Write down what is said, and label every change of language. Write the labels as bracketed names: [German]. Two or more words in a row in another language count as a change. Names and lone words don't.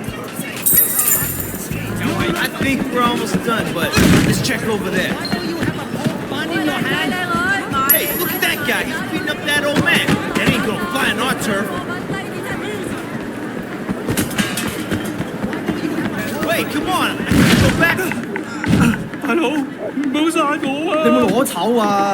[English] I think we're almost done, but let's check over there. Hey, look at that guy. He's beating up that old man. That ain't gonna fly on our turf. Wait, come on. I can go back. [Cantonese] 大佬，唔好殺我啊！你有冇攞籌啊？